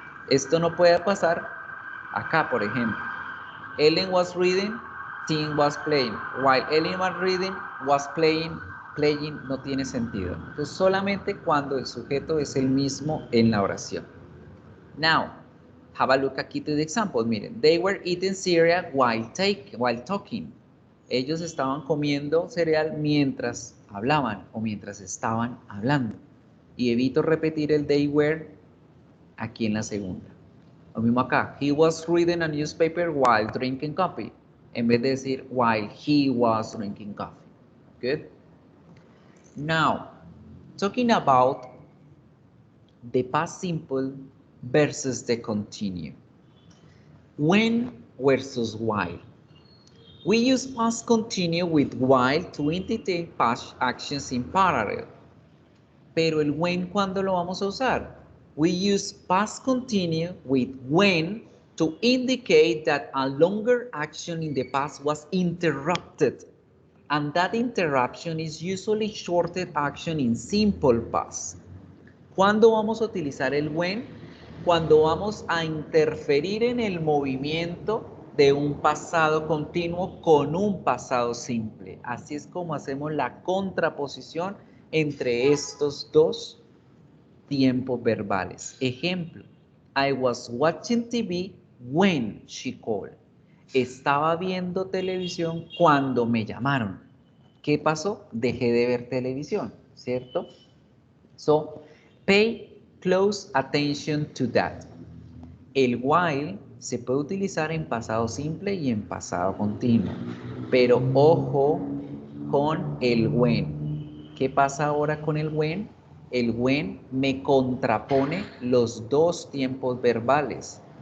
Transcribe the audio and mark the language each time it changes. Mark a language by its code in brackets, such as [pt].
[es] Esto no puede pasar acá, por ejemplo. [en] Ellen was reading, Tim was playing. While Ellen was reading, was playing, playing [es] no tiene sentido. Entonces, solamente cuando el sujeto es el mismo en la oración. [en] Now, have a look aquí to the example. [es] Miren, [en] they were eating cereal while talking. [es] Ellos estaban comiendo cereal mientras hablaban o mientras estaban hablando. Y evito repetir el [en] they were [es] aquí en la segunda. Lo mismo acá. [en] He was reading a newspaper while drinking coffee. [es] en vez de decir [en] while he was drinking coffee. Good. Now, talking about the past simple versus the continue. When versus while. We use past continue with while to indicate past actions in parallel. [es] Pero el when, ¿cuándo lo vamos a usar? [en] We use past continue with when to indicate that a longer action in the past was interrupted. And that interruption is usually shortened action in simple past. [es] ¿Cuándo vamos a utilizar el when? Cuando vamos a interferir en el movimiento de un pasado continuo con un pasado simple. Así es como hacemos la contraposición entre estos dos tiempos verbales. Ejemplo, [en] I was watching TV when she called. [es] Estaba viendo televisión cuando me llamaron. ¿Qué pasó? Dejé de ver televisión, ¿cierto? [en] So, pay close attention to that. [es] El while se puede utilizar en pasado simple y en pasado continuo. Pero ojo con el when. ¿Qué pasa ahora con el when? El when me contrapone los dos tiempos verbales.